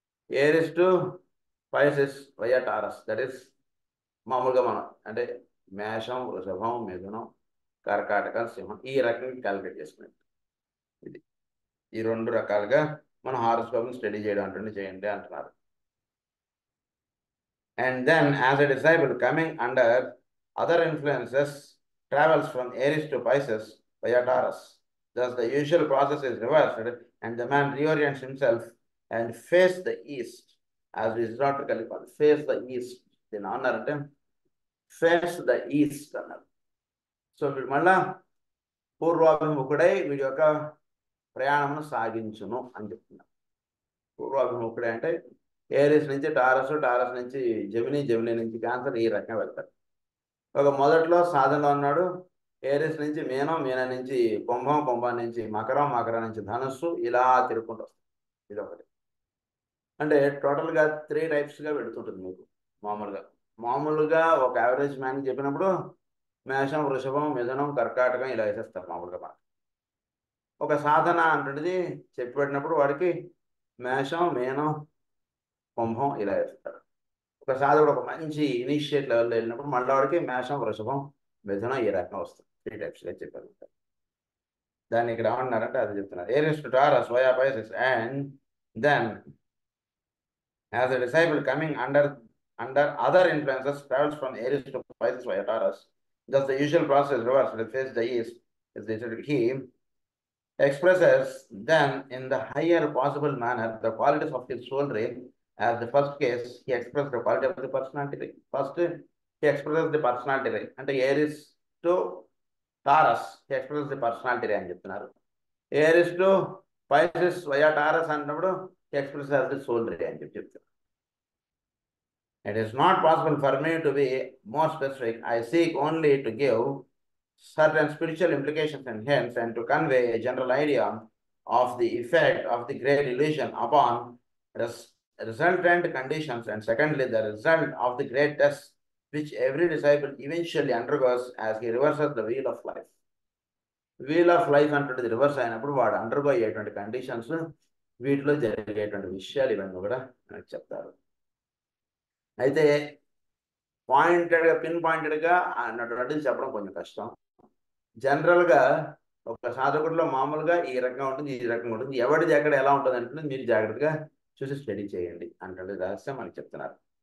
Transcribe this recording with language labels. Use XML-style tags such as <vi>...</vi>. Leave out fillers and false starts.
<te>Aries to Pisces via taurus, that is మామూలుగా మనం అంటే మేషం, వృషభం, మిథునం, కర్కాటక, సింహం ఈ రకంగా క్యాలిక్యులేట్ చేసుకునేది. ఇది ఈ రెండు రకాలుగా మనం హారోస్కోప్ని స్టడీ చేయడం అంటే చేయండి అంటున్నారు.</te> <en>And then as a disciple coming under other influences travels from Aries to Pisces via Taurus. Thus the usual process is reversed and the man reorients himself and face the east, as we historically call it, face the east. Then అన్నారంటే face the east అన్నారు.</en> <te>So వీడు మళ్ళా పూర్వాభిముఖుడై వీడి యొక్క ప్రయాణమును సాగించును అని చెప్తున్నారు. పూర్వాభిముఖుడే అంటే Aries నుంచి టారస్, టారస్ నుంచి జెమిని, జెమిని నుంచి క్యాన్సర్, ఈ రకంగా వెళ్తాడు. ఒక మొదట్లో సాధనలో ఉన్నాడు, ఏరిస్ నుంచి మీనం, మీనం నుంచి కుంభం, కుంభం నుంచి మకరం, మకరం నుంచి ధనుస్సు, ఇలా తిరుగుకుంటూ వస్తుంది. ఇది ఒకటి. అంటే టోటల్గా 3 టైప్స్గా పెడుతుంటుంది మీకు. మామూలుగా ఒక యావరేజ్ మ్యాన్ చెప్పినప్పుడు మేషం, వృషభం, మిథునం, కర్కాటకం ఇలా వేసేస్తారు మామూలుగా మనకు. ఒక సాధన అంటున్నది చెప్పి పెట్టినప్పుడు వాడికి మేషం, మీనం, కుంభం ఇలా వేస్తారు. ఒక సాధకుడు ఒక మంచి ఇనిషియేట్ లెవెల్లో వెళ్ళినప్పుడు మళ్ళీ వాడికి మేషం, వృషభం, మిథునం ఈ రకంగా వస్తుంది. 3 టైప్స్గా చెప్పారు. దాన్ని ఇక్కడ ఏమన్నారంటే అది చెప్తున్నారు.</te> <en>Aries to Taurus via Pisces and then as a disciple coming under other influences travels from Aries to Pisces via Taurus. Thus the usual process reversed with face the east is stated. He expresses then in the higher possible manner the qualities of his soul ray. As the first case, he expressed the quality of the personality ray. First, he expresses the personality ray. అంటే Aries to Taurus, he expresses the personality ray</en> <te>అని చెప్తున్నారు.</te> <en>Aries to Pisces via Taurus అన్నప్పుడు he expresses as the soul ray</en> <te>అని చెప్తున్నారు.</te> <en>It is not possible for me to be more specific. I seek only to give certain spiritual implications and hints and to convey a general idea of the effect of the great illusion upon resultant conditions, and secondly the result of the great test which every disciple eventually undergoes as he reverses the wheel of life.</en> <te>Wheel of life అంటే reverse అయినప్పుడు వాడు undergo అయ్యేటువంటి conditions, వీటిలో జరిగేటువంటి విషయాలు ఇవన్నీ కూడా మనకు చెప్తారు. అయితే పాయింటెడ్గా పిన్ పాయింటెడ్గా అన్నటువంటిది చెప్పడం కొంచెం కష్టం. జనరల్గా ఒక సాధకుడిలో మామూలుగా ఈ రకంగా ఉంటుంది, ఈ రకంగా ఉంటుంది, ఎవరిది ఎక్కడ ఎలా ఉంటుంది అంటే మీరు జాగ్రత్తగా చూసి స్టడీ చేయండి అంటే రహస్యం మనకి చెప్తున్నారు.</te>